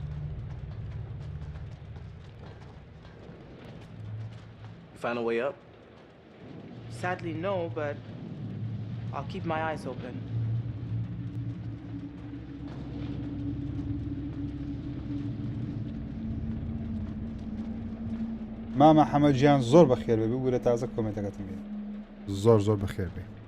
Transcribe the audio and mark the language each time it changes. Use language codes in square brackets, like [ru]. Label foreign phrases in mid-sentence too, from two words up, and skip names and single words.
[en] Find a way up? Sadly, no, but I'll keep my eyes open. [ckb] مامە حەمەدیان زۆر بەخێر بێ بگورە تازە کۆمێنتەکەتم بێ زۆر زۆر بەخێر بێ